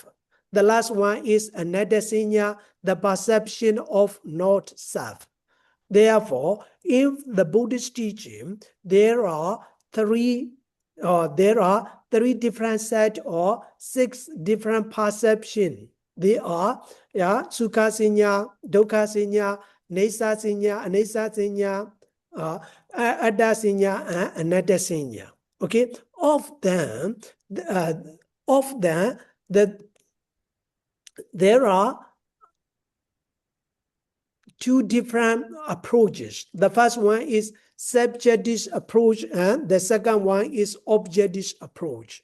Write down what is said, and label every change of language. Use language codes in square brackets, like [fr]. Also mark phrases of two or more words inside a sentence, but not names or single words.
[en] The last one is [pi] anatta sinya, [en] the perception of not self. Therefore, in the Buddhist teaching, there are three different sets or 6 different perception. They are [pi] sukha sinya, dukkha sinya, nesa sinya, anesa sinya, atta sinya, [en] and [pi] anatta sinya. [en] Okay, of them, there are 2 different approaches. The first one is subjective approach, and the second one is objective approach.